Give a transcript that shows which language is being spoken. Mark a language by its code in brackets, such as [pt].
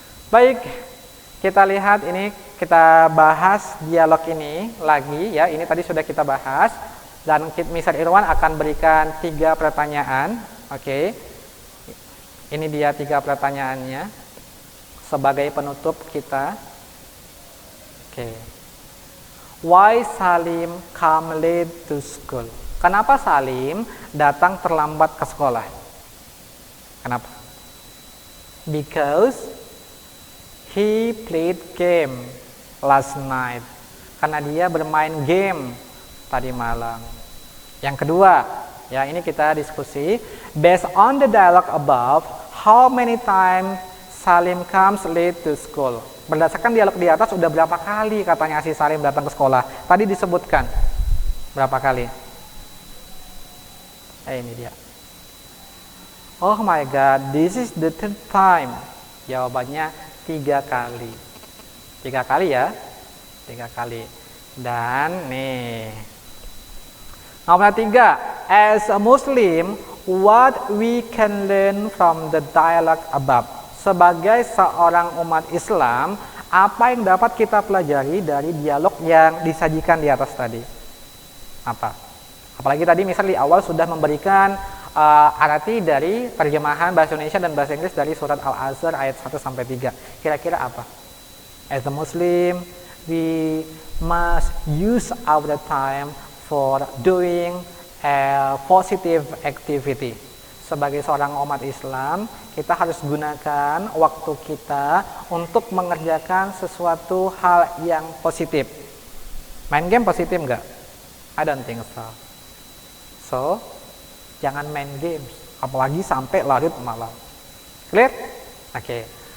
[id] Baik, kita lihat ini, kita bahas dialog ini lagi ya. Ini tadi sudah kita bahas. Dan Mister Irwan akan berikan 3 pertanyaan. Oke. Ini dia 3 pertanyaannya sebagai penutup kita. Oke. [en] Why Salim come late to school? [id] Kenapa Salim datang terlambat ke sekolah? Kenapa? [en] Because He played game last night. [id] Karena dia bermain game tadi malam. Yang kedua, ya ini kita diskusi. [en] Based on the dialogue above, how many times Salim comes late to school? [id] Berdasarkan dialog di atas, udah berapa kali katanya si Salim datang ke sekolah? Tadi disebutkan. Berapa kali? Ini dia. [en] Oh my god, this is the third time. [id] Jawabannya 3 kali. 3 kali ya. 3 kali. Dan nih. Nomor 3. [en] As a Muslim, what we can learn from the dialogue above? [id] Sebagai seorang umat Islam, apa yang dapat kita pelajari dari dialog yang disajikan di atas tadi? Apa? Apalagi tadi misal di awal sudah memberikan arti dari terjemahan bahasa Indonesia dan bahasa Inggris dari surat Al-Azhar ayat 1 sampai 3. Kira-kira apa? [en] As a Muslim, we must use our time for doing a positive activity. [id] Sebagai seorang umat Islam, kita harus gunakan waktu kita untuk mengerjakan sesuatu hal yang positif. Main game positif nggak? [en] I don't think so. [id] So, jangan main games, apalagi sampai larut malam. Clear? Oke.